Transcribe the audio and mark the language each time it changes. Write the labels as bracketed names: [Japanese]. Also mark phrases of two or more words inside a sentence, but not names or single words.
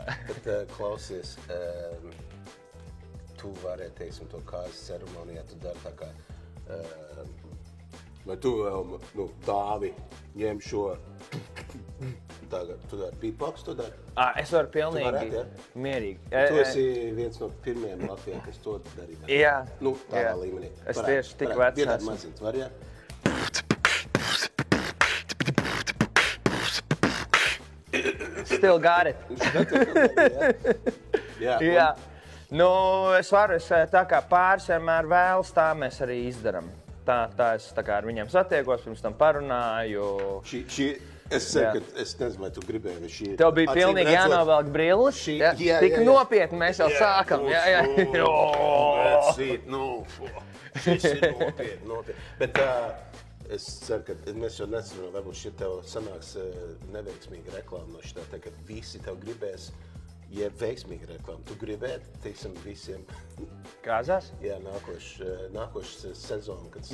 [Latvian] Bet klausies, tu varētu, teiksim, to kāzas ceremonijā, tu dari tā kā, vai tu vēl, dāvi, ņem šo, tagad, tu dari beatbox, tu dari? Es varu pilnīgi varētu, mierīgi. Tu esi viens no pirmajiem Latvijā, kas to darīja. Jā. Nu, tādā līmenī. Es tieši tik vecs esmu. esmu. Mazīt, var, jā? [English] Still got it. [Latvian] Jā. Nu, es tā kā pāris vienmēr vēlas, tā mēs arī izdaram. Tā es tā kā ar viņiem satiekos, pirms tam parunāju. Es ceru, ka es nezinu, vai tu gribēji, vai šī... Tev bija pilnīgi jānovelk brilles. Tik nopietni mēs jau sākam. [English] That's it, [Latvian] šis ir nopietni. Bet es ceru, ka mēs jau nezinām, varbūt šī tev sanāks neveiksmīga reklāma no šitā, tā, ka visi tev gribēs, ja veiksmīga reklāma, tu gribētu, teiksim, visiem. Kāzās? Jā, nākošais sezonu, kad...